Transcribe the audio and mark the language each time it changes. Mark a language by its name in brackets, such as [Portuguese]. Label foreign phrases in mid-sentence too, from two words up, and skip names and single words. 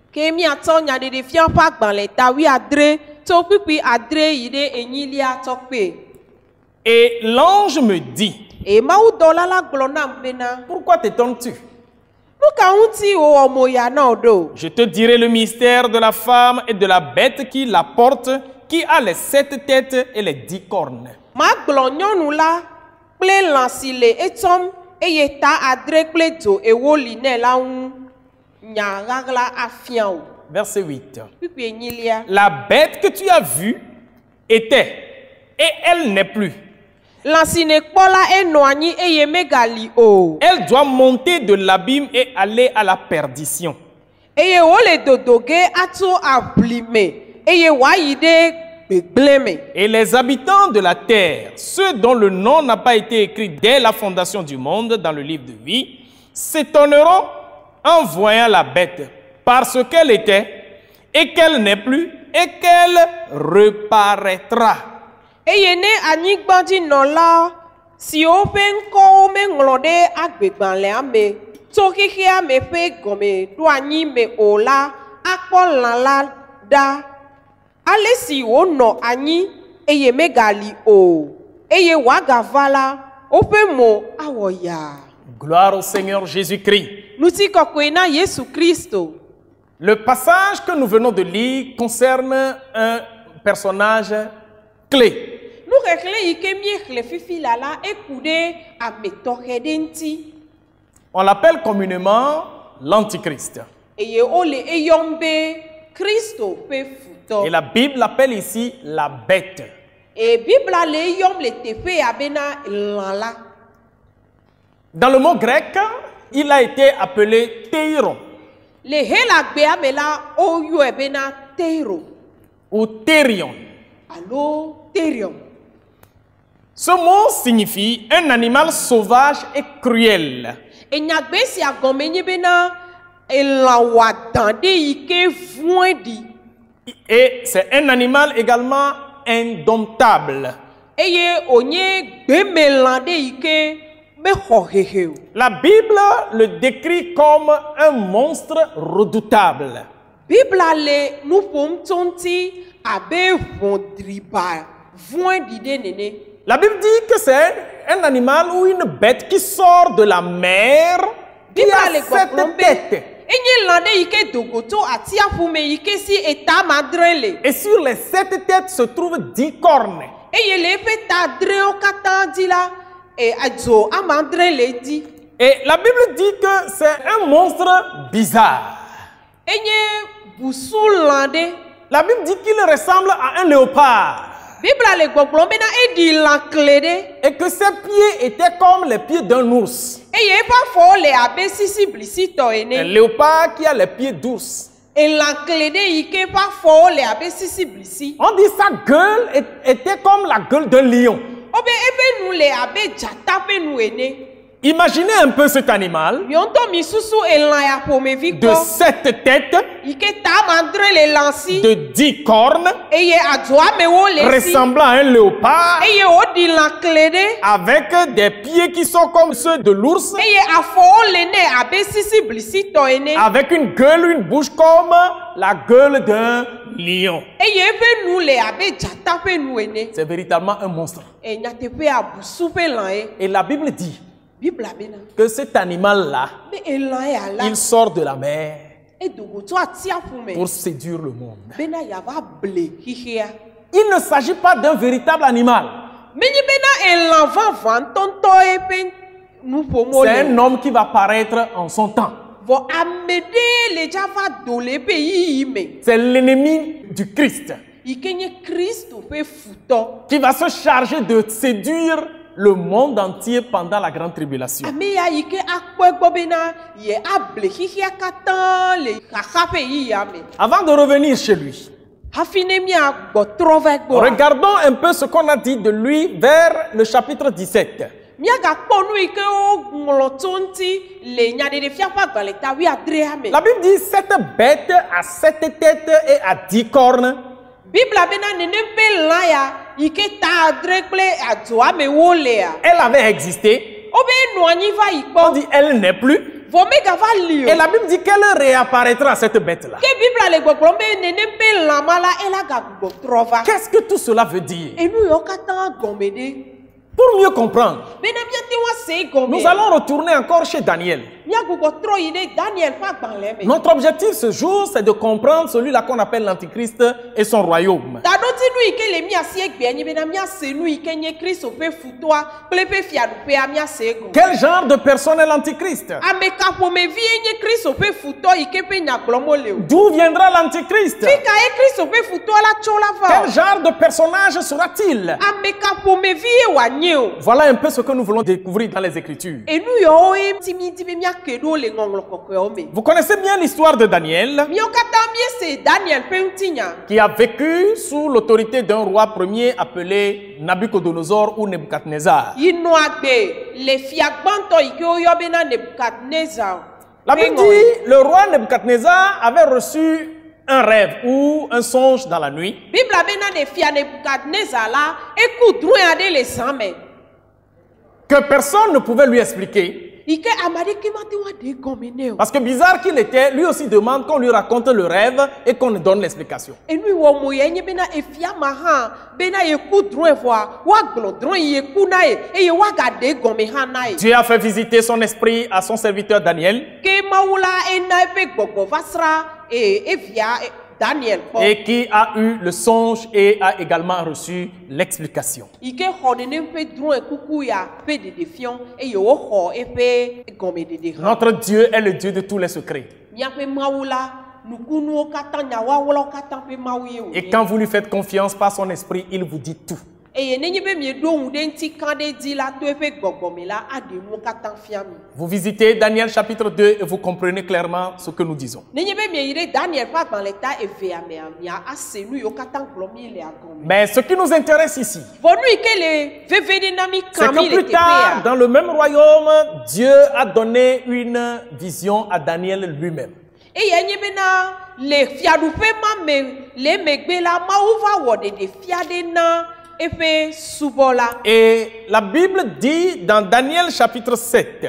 [French] Et l'ange me dit: Pourquoi t'étonnes-tu? Je te dirai le mystère de la femme et de la bête qui la porte, qui a les 7 têtes et les 10 cornes. [Ewe] eye ta adre kple dzo ewo li ne la ŋu nya ɣaɣla afia o. [French] Verset 8. [Ewe] Kpikpi enyilia. [French] La bête que tu as vue était, et elle n'est plus. [Ewe] Lã si nekpɔ la enɔ anyi eye megali o. [French] Elle doit monter de l'abîme et aller à la perdition. [Ewe] Eye wole dodoge atso ablime eye wòayi ɖe gbegblẽ me. [French] Et les habitants de la terre, ceux dont le nom n'a pas été écrit dès la fondation du monde dans le livre de vie, s'étonneront en voyant la bête, parce qu'elle était, et qu'elle n'est plus, et qu'elle reparaîtra. [Ewe] Eye ne anyigbadzinɔla siwo ƒe ŋkɔwo meŋlɔ ɖe agbegbalẽa me tso xexea me ƒe gɔme ɖo anyi me o la akpɔ lã la ɖa. Ale si wònɔ anyi eye megali o eye wòagava la woƒe mo awɔ yaa. [French] Gloire au Seigneur Jésus-Christ. [Ewe] Ŋutikɔkɔe na Yesu Kristo. [French] Le passage que nous venons de lire concerne un personnage clé. [Ewe] Nuxexlẽ yi ke miexlẽ fifi la eku ɖe ame tɔxɛ ɖe ŋuti. [French] On l'appelle communément l'Antichrist. [Ewe] Eye wole eyɔm be Kristo ƒe futɔ. [French] Et la Bible l'appelle ici la bête. [Ewe] Et Bibla le eyɔm le teƒea bena lã la. [French] Dans le mot grec, il a été appelé Théiron [Ewe] Le hela gbea me la oyɔe bena Teiro [French] ou Thérion. [Ewe] alo Terion. [French] Ce mot signifie un animal sauvage et cruel. [Ewe] Enyagbe sia gɔme nye bena elã wɔadã ɖe yi ke vɔ̃e ɖi. [French] Et c'est un animal également indomptable. [Ewe] Eye wònye gbemelã ɖe yi ke mexɔ hehe o. [French] La Bible le décrit comme un monstre redoutable. [Ewe] Bibla le nu ƒom tso ŋuti abe ʋɔdriba vɔ̃e ɖi ɖe nene. [French] La Bible dit que c'est un animal ou une bête qui sort de la mer qui [Ewe] Bibla [French] a le sept [Ewe] gbɔgblɔm be [French] têtes. [Ewe] enye lã ɖe yi ke dogo tso atiaƒu me yi ke si etama adre le. [French] Et sur les 7 têtes se trouvent 10 cornes. [Ewe] Eye le eƒe ta adrewo katã dzi la adzo ama adre le edzi. [French] Et la Bible dit que c'est un monstre bizarre. [Ewe] Enye busu lã ɖe. [French] La Bible dit qu'il ressemble à un léopard. [Ewe] Bibla le gbɔgblɔm bena eɖi lã kle ɖe. [French] Et que ses pieds étaient comme les pieds d'un ours. [Ewe] Eye eƒe afɔwo le abe sisiblisitɔ [French] Un [Ewe] ene. [French] léopard qui a les pieds d'ours. [Ewe] Elã kle ɖe yi ke eƒe afɔwo le abe sisiblisi. [French] On dit sa gueule était comme la gueule d'un lion. [Ewe] Wobe eƒe nu le abe dzata ƒe nu ene. [French] Imaginez un peu cet animal [Ewe] Miɔŋtɔ mi susu elã ya ƒomevi [French] de [Ewe] kpɔ. [French] 7 têtes, [Ewe] Yi ke tama adre le lã si. [French] de 10 cornes, [Ewe] Eye adzoamewo le si. [French] ressemblant à un léopard, [Ewe] Eye woɖi lã kle ɖe. [French] avec des pieds qui sont comme ceux de l'ours, [Ewe] Eye afɔwo le nɛ abe sisiblisitɔ ene. [French] avec une gueule, une bouche comme la gueule d'un lion. [Ewe] Eye eƒe nu le abe dzata ƒe nu ene. [French] C'est véritablement un monstre. [Ewe] Nyateƒea busu ƒe lã ye. [French] Et la Bible dit [Ewe] Bibla bena [French] que cet animal-là, [Ewe] be elã ya la [French] il sort de la mer [Ewe] edogo tso atiaƒu me [French] pour séduire le monde. [Ewe] bena yava ble xixea. [French] Il ne s'agit pas d'un véritable animal. [Ewe] Menye bena elã vavã ŋutɔŋutɔ ƒe nuƒomo [French] C'est un [Ewe] le. [French] homme qui va paraître en son temps. [Ewe] Vɔ ame ɖe le dzava do le eƒe yiyi me [French] C'est l'ennemi du Christ [Ewe] yi ke nye Kristo ƒe futɔ. [French] qui va se charger de séduire le monde entier pendant la grande tribulation. [Ewe] Ame ya yi ke akpɔ egbɔ bena ye able xixea katã le xaxa ƒe yiyia me. [French] Avant de revenir chez lui, [Ewe] Hafi ne miagbɔtrɔ va egbɔ. [French] regardons un peu ce qu'on a dit de lui vers le chapitre 17. [Ewe] Miagakpɔ nu yi ke woŋlɔ tso ŋuti le nyaɖeɖefia ƒe agbalẽ ta 13 me. [French] La Bible dit cette bête a 7 têtes et a 10 cornes. [Ewe] Bibla bena nenem ƒe lã ya yi ke ta adre kple adzoamewo lea. [French] Elle avait existé. [Ewe] Wobe enɔ anyi va yi [French] On [Ewe] kpɔ. [French] dit elle n'est plus. [Ewe] Vɔ megava li [French] Et [Ewe] o. [French] la Bible dit qu'elle réapparaîtra, cette bête-là. [Ewe] Ke Bibla le gbɔgblɔm be nenem ƒe lã ma la ela gagbugbɔtrɔ va. [French] Qu'est-ce que tout cela veut dire? [Ewe] Enu yawo katã gɔme ɖe. [French] Pour mieux comprendre, [Ewe] Bena miate ŋu ase gɔme. [French] nous allons retourner encore chez Daniel. [Ewe] Miagbugbɔ trɔ yi ɖe Daniel ƒe agbalẽ me. [French] Notre objectif ce jour, c'est de comprendre celui-là qu'on appelle l'Antichrist et son royaume. [Ewe] Taɖoti Ŋɔti nu yi ke le miasi egbea nye bena miase nu yi ke nye Kristo ƒe futoa kple ƒe fiaɖuƒea miase egɔme. [French] Quel genre de personne est l'antichrist? [Ewe] Ame ka ƒomevie nye Kristo ƒe futɔ yi ke ƒe nya gblɔm wole o. [French] D'où viendra l'antichrist? [Ewe] Fi ka ye Kristo ƒe futɔ la tso la va o. [French] Quel genre de personnage sera-t-il? [Ewe] Ame ka ƒomevie wòanye o. [French] Voilà un peu ce que nous voulons découvrir dans les Écritures. [Ewe] Enu yawo ye ti mi di be miake ɖo le ŋɔŋlɔ kɔkɔewo me. [French] Vous connaissez bien l'histoire de Daniel, [Ewe] Míawo katã miese Daniel ƒe ŋutinya. [French] qui a vécu sous l'autorité d'un roi premier appelé Nabucodonosor ou Nebuchadnezzar. [Ewe] Yi nɔ agbe le fia gbãtɔ yi ke woyɔ bena Nebukadnezar. [French] La Bible dit, le roi Nebuchadnezzar avait reçu un rêve ou un songe dans la nuit. [Ewe] Bibla bena ne fia Nebukadnezar la eku drɔ̃e aɖe le zã me. [French] Que personne ne pouvait lui expliquer. [Ewe] Yi ke ame aɖeke mate ŋu aɖe gɔme nɛ o. [French] Parce que bizarre qu'il était, lui aussi demande qu'on lui raconte le rêve et qu'on lui donne l'explication. [Ewe] Enu wɔ mo ye nye bena efia ma hã bena yeku drɔ̃e vɔa woagblɔ drɔ̃e yi yeku na ye eye woagaɖe gɔme hã na ye. [French] Dieu a fait visiter son esprit à son serviteur Daniel [Ewe] Ke Mawu la ena eƒe gbɔgbɔ va sra evia Daniel kpɔ. [French] et qui a eu le songe et a également reçu l'explication. [Ewe] Yi ke xɔ nenem ƒe drɔ̃e kuku ya ƒe ɖeɖefiɔ eye woxɔ eƒe gɔmeɖeɖe hã. [French] Notre Dieu est le Dieu de tous les secrets. [Ewe] Míaƒe Mawu la nukunuwo katã nyawawlawo katã ƒe Mawu ye [French] Et [Ewe] wònye. [French] quand vous lui faites confiance par son esprit, il vous dit tout. [Ewe] Eye nenye be mieɖo ŋu ɖe ŋuti kã ɖe dzi la to eƒe gbɔgbɔ me la aɖe nuwo katã fia mi. [French] Vous visitez Daniel chapitre 2 et vous comprenez clairement ce que nous disons. [Ewe] Nenye be mieyi ɖe Daniel ƒe agbalẽ ta evea mea mia ase nu yiwo katã gblɔm mi le agɔme. [French] Mais ce qui nous intéresse ici, [Ewe] Vɔ nu yi ke le veve ɖe na mi [French] c'est [Ewe] kã mi [French] que [Ewe] le [French] plus tard, [Ewe] teƒea. [French] dans le même royaume, Dieu a donné une vision à Daniel lui-même. [Ewe] Eye nye bena le fiaɖuƒe ma me le megbe la Mawu va wɔ ɖeɖefia ɖe na eƒe subɔla. [French] Et la Bible dit dans Daniel chapitre 7,